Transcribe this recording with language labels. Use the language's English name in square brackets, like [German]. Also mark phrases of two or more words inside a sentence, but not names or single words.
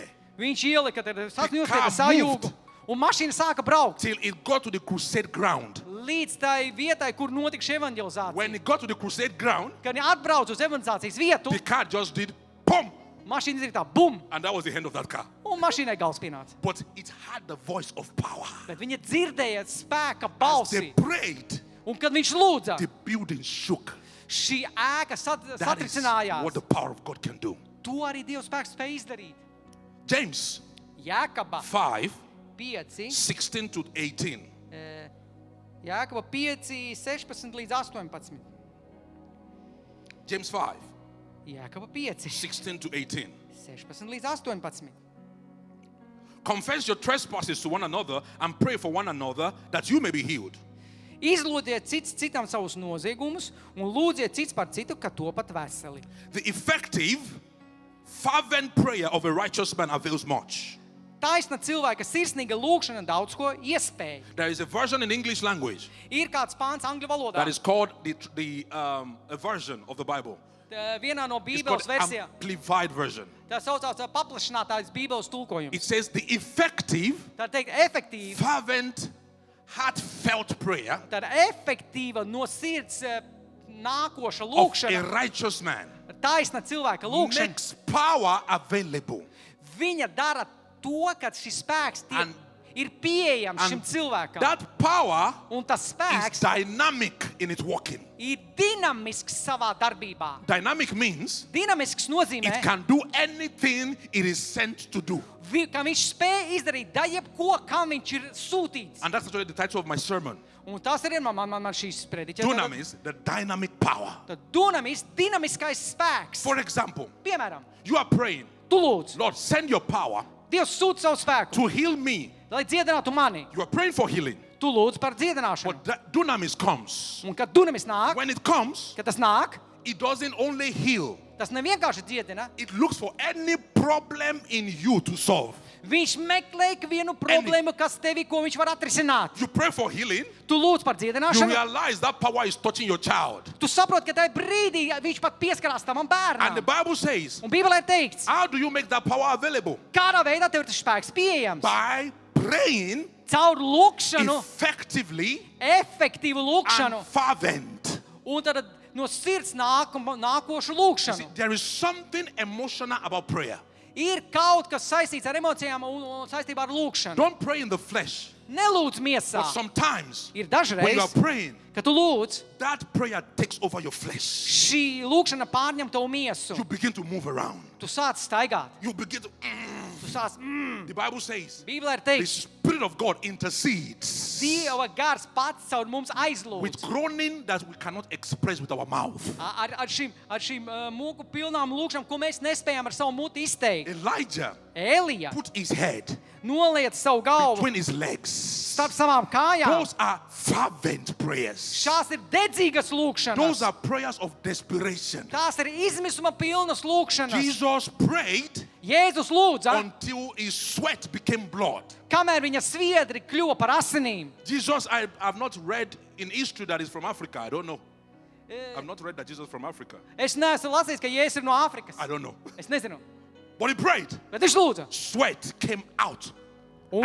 [Latvian] Viņš ielika, tad [English] The car [Latvian] sajūgu. Un mašīna sāka braukt. [English] till it got to the crusade ground. [Latvian] Līdz tai vietai, kur notika šī evanģelizācija. [English] When it got to the crusade ground, [Latvian] Kad viņi atbrauc uz evanģelizācijas vietu, [English] the car just did boom, [Latvian] mašīna izdarīja tā, bum, [English] and that was the end of that car. [Latvian] un mašīnai gals pienāca. [English] But it had the voice of power. [Latvian] Bet viņa dzirdēja spēka [English] As they [Latvian] balsi. [English] prayed, [Latvian] Un kad viņš lūdza, [English] the building shook. [Latvian] šī ēka [English] That is [Latvian] satricinājās. [English] what the power of God can do. [Latvian] To arī Dievs spēks spēj izdarīt. [English] James [Latvian] Jēkaba 5, 5, [English] 16 to 18. [Latvian] Jēkaba 5, 16 līdz 18. [English] James 5, [Latvian] Jēkaba 5, [English] 16 to 18. [Latvian] 16 līdz 18. [English] Confess your trespasses to one another and pray for one another that you may be healed. [Latvian] Izlūdziet cits citam savus noziegumus un lūdziet cits par citu, ka topat veseli. [English] The effective, fervent prayer of a righteous man avails much. [Latvian] Taisna cilvēka sirsnīga lūkšana daudz ko iespēja. [English] There is a version in English language [Latvian] Ir kāds pāns angļu valodā. [English] that is called a version of the Bible. [Latvian] Vienā no [English] It's [Latvian] Bībeles [English] called [Latvian] versijām. [English] amplified version. [Latvian] Tā saucās paplašinātājs Bībeles tulkojums. [English] It says the effective, [Latvian] Tā teikt, efektīva, [English] fervent, heartfelt prayer [Latvian] tāda efektīva no sirds nākoša [English] of a [Latvian] lūkšana, [English] righteous man [Latvian] taisna cilvēka lūkšana. [English] makes power available. [Latvian] Viņa dara to, ka šis spēks [English] And- [Latvian] ir pieejams šim [English] And [Latvian] cilvēkam. [English] that power [Latvian] Un tas [English] is [Latvian] spēks [English] dynamic in its working. [Latvian] ir dinamisks savā darbībā. [English] Dynamic means [Latvian] Dinamisks [English] it [Latvian] nozīmē, [English] can do anything it is sent to do. [Latvian] ka viņš spēj izdarīt da jebko, kam viņš ir sūtīts. [English] And that's actually the title of my sermon. [Latvian] Un tas ir man šīs prediķis. [English] Dunamis, the dynamic power. [Latvian] Tad dunamis, dinamiskais spēks. [English] For example, [Latvian] Piemēram, [English] you are praying, [Latvian] tu lūdz, [English] Lord, send your power [Latvian] Dievs sūta savu spēku, [English] to heal me. [Latvian] lai dziedinātu mani. [English] You are praying for healing. [Latvian] Tu lūdz par dziedināšanu. [English] But that dunamis comes. [Latvian] Un kad dunamis nāk, [English] When it comes, [Latvian] kad tas nāk, [English] it doesn't only heal. [Latvian] tas nevienkārši dziedina. [English] It looks for any problem in you to solve. [Latvian] Viņš meklē vienu problēmu, kas tevi, ko viņš var atrisināt. [English] You pray for healing, [Latvian] Tu lūdz par [English] you [Latvian] dziedināšanu. [English] realize that power is touching your child. [Latvian] Tu saproti, ka tajā brīdī viņš pat pieskarās tavam [English] And the [Latvian] bērnam. [English] Bible says, [Latvian] Un Bībelē ir teikts, [English] how do you make that power available? [Latvian] kādā veidā tev ir tas spēks pieejams. [English] By praying [Latvian] Caur lūkšanu, [English] effectively [Latvian] efektīvu lūkšanu. [English] and fervent. [Latvian] Un tad no sirds nākošu [English] See, [Latvian] lūkšanu. [English] there is something emotional about prayer. [Latvian] Ir kaut kas saistīts ar emocijām un saistībā ar lūkšanu. [English] Don't pray in the flesh. [Latvian] Nelūdz miesā. [English] But sometimes, [Latvian] Ir [English] when you are [Latvian] dažreiz, [English] praying, [Latvian] kad tu lūdz, [English] that prayer takes over your flesh. [Latvian] šī lūkšana pārņem tavu miesu. [English] You begin to move around. [Latvian] Tu sāc staigāt. [English] You begin to. [Latvian] Tu sāc, [English] The Bible says, [Latvian] Bībelē ir [English] the [Latvian] teikts, [English] Spirit Spirit of God intercedes [Latvian] Dieva gars pats caur mums [English] with [Latvian] aizlūdz. [English] groaning that we cannot express with our mouth. [Latvian] Ar šīm mūku pilnām lūkšanām, ko mēs nespējam ar savu muti izteikt. [English] Elijah [Latvian] Elija [English] put his head [Latvian] noliec savu galvu [English] between his legs. [Latvian] starp savām kājām. [English] Those are fervent prayers. [Latvian] Šās ir dedzīgas [English] Those [Latvian] lūkšanas. [English] are prayers of desperation. [Latvian] Tās ir izmisuma pilnas lūkšanas. [English] Jesus prayed [Latvian] Jēzus lūdza, [English] until his sweat became blood. [Latvian] kamēr viņa sviedri kļuva par asinīm. [English] Jesus, I have not read in history that he's from Africa. I don't know. I've not read that Jesus is from Africa. [Latvian] Es neesmu lasījis, ka Jēzus ir no Āfrikas. [English] I don't know. [Latvian] Es nezinu. [English] But he prayed. [Latvian] Bet viņš lūdza. [English] Sweat came out [Latvian] Un,